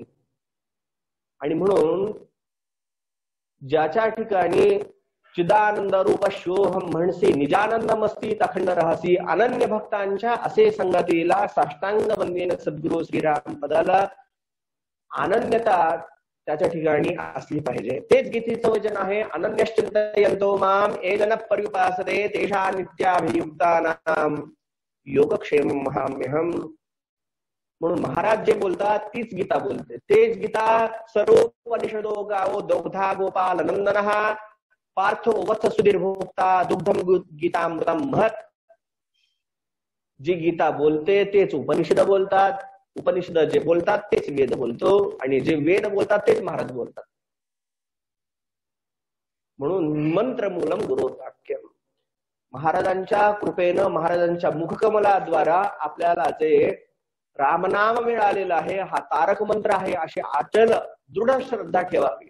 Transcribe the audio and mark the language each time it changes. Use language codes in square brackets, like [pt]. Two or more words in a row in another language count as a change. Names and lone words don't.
[mr] आणि म्हणून ज्याच्या ठिकाणी चिदानंद रूप शोहम म्हणसी निजानंदमस्ती अखंड राहसी, अनन्य भक्तांच्या असे संगतीला साष्टांग वंदेन सद्गुरु श्रीराम पदाला अनन्यता त्याच्या ठिकाणी असली पाहिजे. तेच गीतेचं वचन आहे, [sa] अनन्यश्चिंतयन्तो माम ये जन पर्युपासते तेषा नित्याभियुक्तानां योगक्षेमं महाम्यहम्. [mr] म्हणून महाराज जे बोलतात तीच गीता बोलते. [sa] तेच गीता सर्वोपनिषदो गावो दौग्धा गोपाल नंदनः पार्थो वत्स सुधीर भोक्ता दुग्धम गीतामृतम महत्. [mr] जी गीता बोलते तेच उपनिषद बोलतात, उपनिषद जे बोलतात तेच वेद बोलतो, आणि जे वेद बोलतात तेच महाराज बोलतात. [sa] म्हणून मंत्रमूलम गुरुवाक्यम. [mr] महाराजांच्या कृपेनं महाराजांच्या मुखकमलाद्वारा आपल्याला जे रामनाम मिळालेला आहे हा तारक मंत्र आहे, अशी अचल दृढ श्रद्धा ठेवावी.